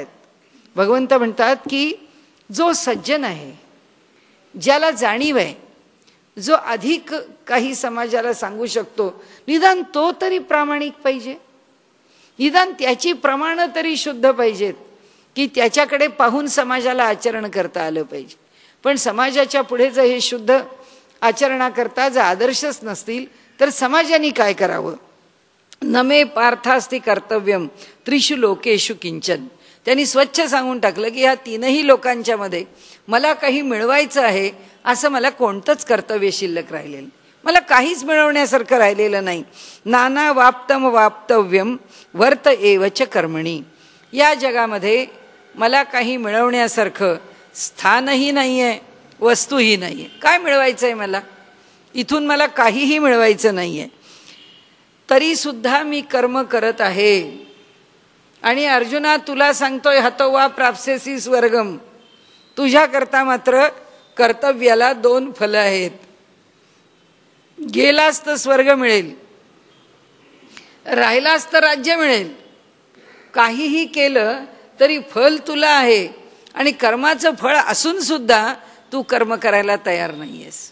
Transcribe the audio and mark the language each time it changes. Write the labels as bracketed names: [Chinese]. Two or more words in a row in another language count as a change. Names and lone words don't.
[Marathi] भगवंत म्हणतात की जो सज्जन आहे, ज्याला जाणीव आहे, जो अधिक काही समाजाला सांगू शकतो, निदान तो तरी प्रामाणिक पाहिजे, निदान त्याची प्रमाणं तरी शुद्ध पाहिजेत की त्याच्याकडे पाहून समाजाला आचरण करता आलं पाहिजे. पण समाजाच्या पुढे जर हे शुद्ध आचरणाकरता जर आदर्शच नसतील तर समाजाने काय करावं? [Sanskrit] नमे पार्थास्ति कर्तव्यम त्रिषु लोकेषु किंचन. [Marathi] त्यांनी स्वच्छ सांगून टाकलं की ह्या तीनही लोकांच्या मध्ये मला काही मिळवायचं आहे असं मला कोणतंच कर्तव्य शिल्लक राहिलेलं, मला काहीच मिळवण्यासारखं राहिलेलं नाही. [Sanskrit] नाना वाप्तम वाप्तव्यम वर्त एवच कर्मणी. [Marathi] या जगामध्ये मला काही मिळवण्यासारखं स्थानही नाही आहे, वस्तूही नाही आहे. काय मिळवायचं आहे मला? इथून मला काहीही मिळवायचं नाही आहे, तरी सुद्धा मी कर्म करत आहे. आणि अर्जुना तुला सांगतोय [Sanskrit] हतो वा प्राप्स्यसी स्वर्गम, [Marathi] तुझ्याकरता मात्र कर्तव्याला 2 फलं आहेत. गेलास तर स्वर्ग मिळेल, राहिलास तर राज्य मिळेल. काहीही केलं तरी फल तुला आहे, आणि कर्माचं फळ असून सुद्धा तू कर्म करायला तयार नाहीयेस.